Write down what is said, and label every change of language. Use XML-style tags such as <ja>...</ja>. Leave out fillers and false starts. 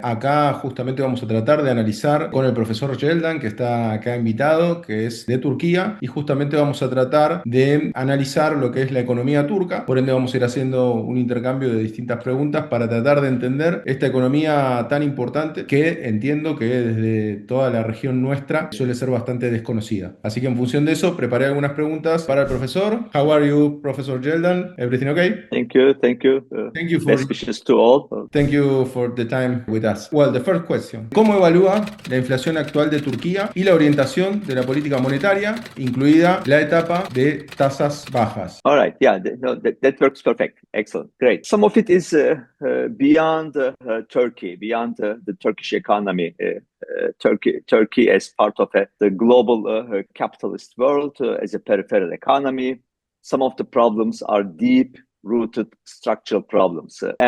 <es>Acá justamente vamos a tratar de analizar con el profesor Yeldan, que está acá invitado, que es de Turquía, y justamente vamos a tratar de analizar lo que es la economía turca. Por ende vamos a ir haciendo un intercambio de distintas preguntas para tratar de entender esta economía tan importante que entiendo que desde toda la región nuestra suele ser bastante desconocida. Así que en función de eso, preparé algunas preguntas para el profesor.</es> <en>How are you, Professor Yeldan? Everything okay? Thank you. Thank you. Thank you for Best wishes to all. Thank you for the time with us. Well, the first question.</en> <es>¿Cómo evalúa la inflación actual de Turquía y la orientación de la política monetaria, incluida la etapa de tasas bajas?</es> <en>All right. Yeah, no, that works perfect. Excellent. Great. Some of it is beyond Turkey, beyond the Turkish economy. Turkey as part of the global capitalist world, as a peripheral economy. Some of the problems are deep rooted structural problems.</en>